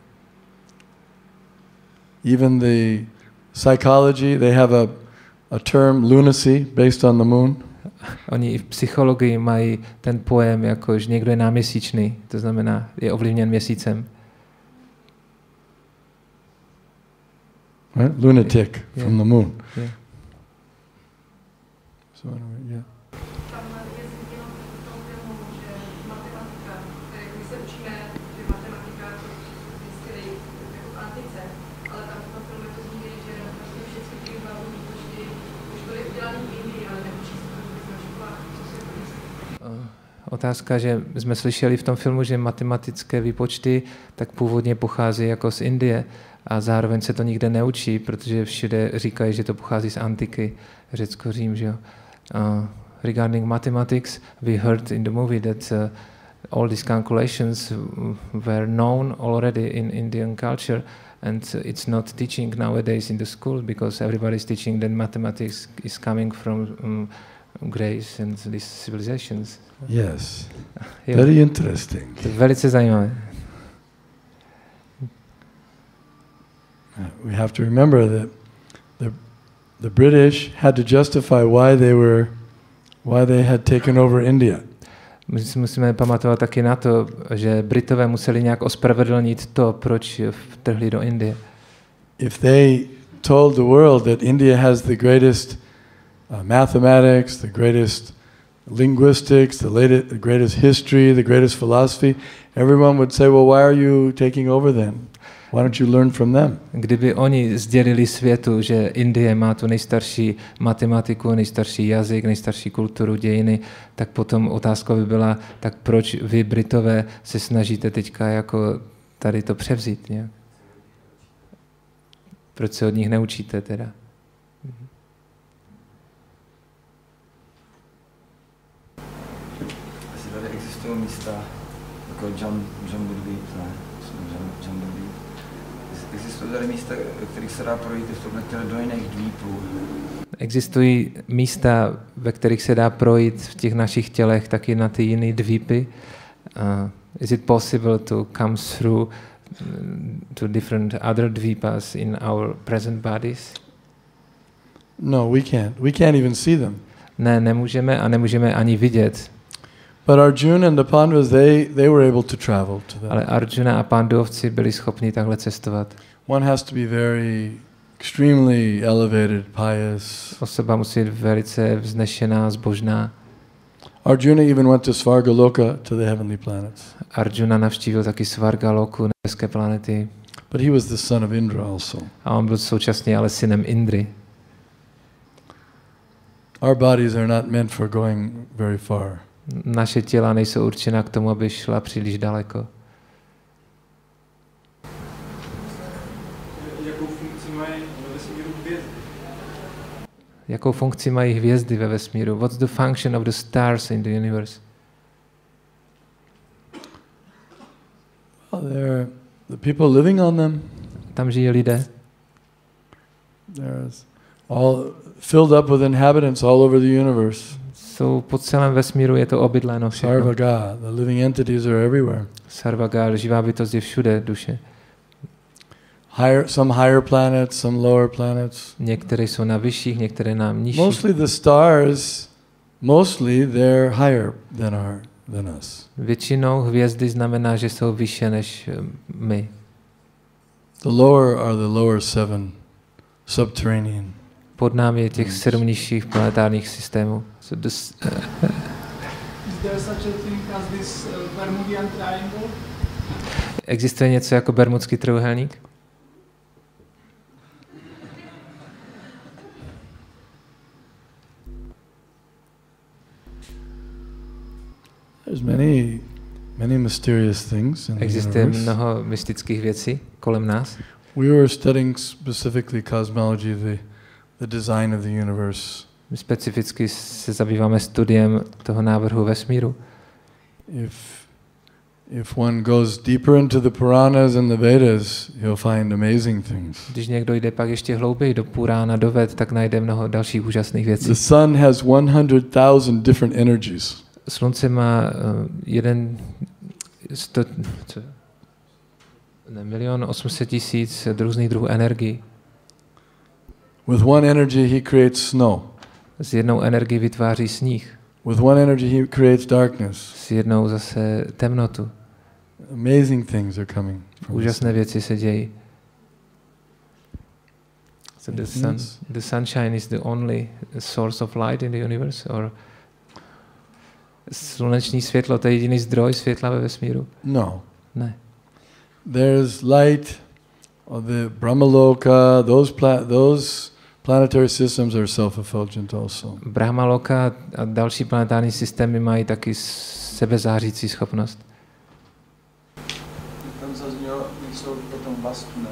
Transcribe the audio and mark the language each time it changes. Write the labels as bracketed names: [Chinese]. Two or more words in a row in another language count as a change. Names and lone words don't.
[English] Even the psychology, they have a term, lunacy, based on the moon. [Czech] Oni i v psychologii mají ten pojem, jako že někdo je náměsíčný, to znamená, je ovlivněn měsícem. [English] Right? Lunatic from the moon. Yeah. So, yeah. [Czech] Tam je zmíněno v tom filmu, že matematika, když se učíme, že matematika zjistili jako v antice, ale tam v tom filmu je to zmíněno, že vlastně všechny ty hlavní výpočty už byly udělané v Indii, ale neučí se to vůbec na školách. Co si to myslíte? Otázka, že jsme slyšeli v tom filmu, že matematické výpočty tak původně pochází jako z Indie a zároveň se to nikde neučí, protože všude říkají, že to pochází z antiky, Řecko, Řím, že jo. [English] Regarding mathematics, we heard in the movie that all these calculations were known already in Indian culture, and it's not teaching nowadays in the school because everybody's teaching that mathematics is coming from Greece and these civilizations. Yes. Yeah. Very interesting. [Czech] To je velice zajímavé. [English] We have to remember that the British had to justify why they had taken over India. [Czech] My si musíme pamatovat taky na to, že Britové museli nějak ospravedlnit to, proč vtrhli do Indie. [English] If they told the world that India has the greatest mathematics, the greatest linguistics, the greatest history, the greatest philosophy, everyone would say, well, why are you taking over then? Why don't you learn from them? [Czech] Kdyby oni sdělili světu, že Indie má tu nejstarší matematiku, nejstarší jazyk, nejstarší kulturu, dějiny, tak potom otázka by byla, tak proč vy Britové se snažíte teďka jako tady to převzít nějak? Proč se od nich neučíte teda? Asi tady existují místa jako Jamburbí, ne? Jamburbí. Existují tady místa, ve kterých se dá projít do jiných dvípů. Existují místa, ve kterých se dá projít v těch našich tělech taky na ty jiné dvípy. [English] Is it possible to come through to different other dvípas in our present bodies? No, we can't. We can't even see them. [Czech] Ne, nemůžeme a nemůžeme ani vidět. [English] But Arjuna and the Pandavas, they were able to travel to them. [Czech] Ale Arjuna a Pandavci byli schopni takhle cestovat. [English] One has to be very extremely elevated, pious. [Czech] Osoba musí být velice vznešená, zbožná. [English] Arjuna even went to Svargaloka, to the heavenly planets. [Czech] Arjuna navštívil taky Svargaloku, nebeské planety. [English] But he was the son of Indra also. [Czech] A on byl současně ale synem Indry. [English] Our bodies are not meant for going very far. [Czech] Naše těla nejsou určena k tomu, aby šla příliš daleko. Jakou funkci mají ve vesmíru hvězdy? Jakou funkci mají hvězdy ve vesmíru? [English] What's the function of the stars in the universe? Well, they're the people living on them. [Czech] Tam žijí lidé. [English] There's all filled up with inhabitants all over the universe. [Czech] Jsou po celém vesmíru, je to obydleno všechno. [English] Sarvaga, the living entities are everywhere. [Czech] Sarvaga, živá bytost je všude, duše. [English] Some higher planets, some lower planets. [Czech] Některé jsou na vyšších, některé na nižších. [English] Mostly the stars, they're higher than us. [Czech] Většinou hvězdy znamená, že jsou vyšší než my. [English] The lower are the lower 7 subterranean. [Czech] Pod námi je těch 7 nižších planetárních systémů. [English] Is there such a thing as this Bermudian triangle? [Czech] Existuje něco jako Bermudský trojúhelník? [English] There's many mysterious things in the [Czech] Existuje [English] universe. [Czech] mnoho mystických věcí kolem nás. [English] We were studying specifically cosmology, the design of the universe. [Czech] My specificky se zabýváme studiem toho návrhu vesmíru. [English] If one goes deeper into the Puranas and the Vedas, you'll find amazing things. [Czech] Když někdo jde pak ještě hlouběji do Purána, do Ved, tak najde mnoho dalších úžasných věcí. [English] The sun has 100,000 different energies. [Czech] Slunce má 1,8 různých druhů energií. [English] With one energy he creates snow. [Czech] S jednou energií vytváří sníh. [English] With one energy he creates darkness. [Czech] S jednou zase temnotu. [English] Amazing things are coming from [Czech] úžasné věci se dějí. [English] So the sunshine is the only source of light in the universe, or [Czech] sluneční světlo, to je jediný zdroj světla ve vesmíru? [English] No. [Czech] Ne. [English] There's light, the Brahmaloka, those planetary systems are self-effulgent also. [Czech] Brahmaloka a další planetární systémy mají taky sebezářící schopnost. Tam zaznělo něco o tom vastu, ne?